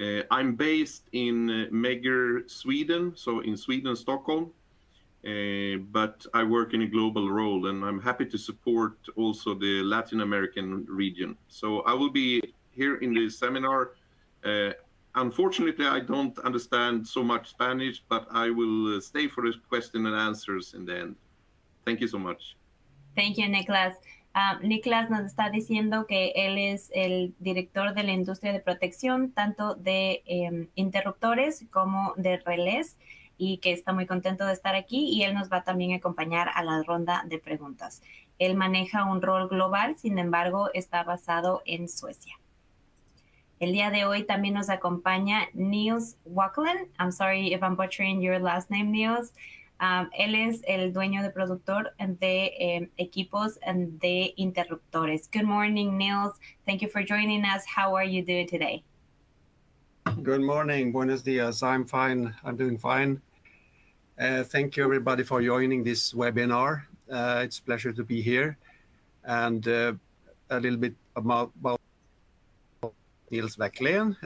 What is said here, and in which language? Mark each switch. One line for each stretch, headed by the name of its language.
English: I'm based in Meger, Sweden, so in Sweden, Stockholm, but I work in a global role, and I'm happy to support also the Latin American region. So I will be here in this seminar. Unfortunately, I don't understand so much Spanish, but I will stay for the question and answers in the end. Thank you so much. Thank you, Niklas.
Spanish: Niklas nos está diciendo que él es el director de la industria de protección, tanto de interruptores como de relés, y que está muy contento de estar aquí, y él nos va también a acompañar a la ronda de preguntas. Él maneja un rol global, sin embargo, está basado en Suecia. El día de hoy también nos acompaña Niels Wackelen.
English: I'm sorry if I'm butchering your last name, Niels.
Spanish: Él es el dueño de productor de equipos de interruptores.
English: Good morning, Niels. Thank you for joining us. How are you doing today? Good morning.
Spanish: Buenos dias.
English: I'm fine. I'm doing fine. Thank you, everybody, for joining this webinar. It's a pleasure to be here. And a little bit about Niels Wackelen.